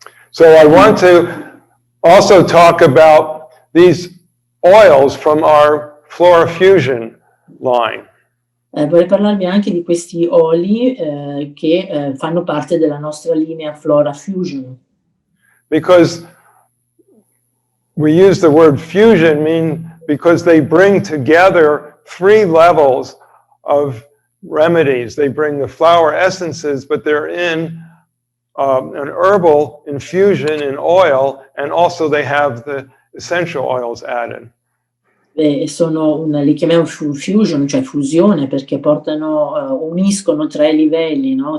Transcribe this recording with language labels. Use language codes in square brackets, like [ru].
[en] So I want to also talk about these oils from our FloraFusion line. [it] Vorrei parlarvi anche di questi oli che fanno parte della nostra linea FloraFusion. [en] Because we use the word fusion because they bring together 3 levels of remedies. They bring the flower essences, but they're in an herbal infusion in oil, and also they have the essential oils added. [it] Li chiamiamo fusion, cioè fusione, perché uniscono 3 livelli, no?